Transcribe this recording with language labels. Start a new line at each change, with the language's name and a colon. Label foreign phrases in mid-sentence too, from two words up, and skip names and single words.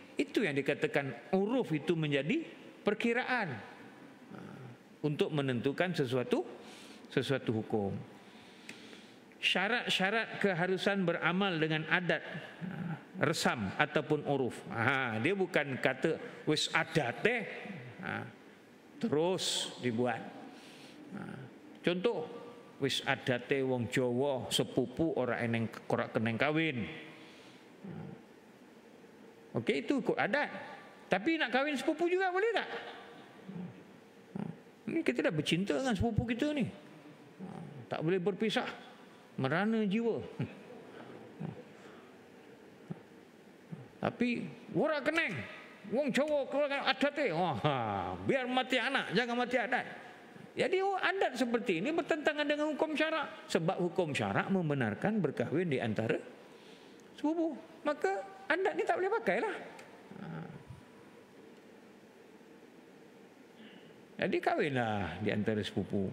Malay: Itu yang dikatakan uruf itu menjadi perkiraan untuk menentukan sesuatu hukum. Syarat-syarat keharusan beramal dengan adat, resam ataupun uruf. Dia bukan kata
Javanese: wis adate
Malay: terus dibuat. Contoh,
Javanese: wis adate wong Jawa sepupu ora eneng korak keneng kawin.
Malay: Okey, itu ikut adat. Tapi nak kawin sepupu juga boleh tak? Ini kita dah bercinta dengan sepupu kita ni. Tak boleh berpisah. Merana jiwa.
Javanese: Tapi ora keneng wong Jawa keluarga adate,
Malay: biar mati anak, jangan mati adat. Jadi adat seperti ini bertentangan dengan hukum syarak. Sebab hukum syarak membenarkan berkahwin di antara sepupu. Maka adat ni tak boleh pakai lah. Jadi kahwinlah di antara sepupu.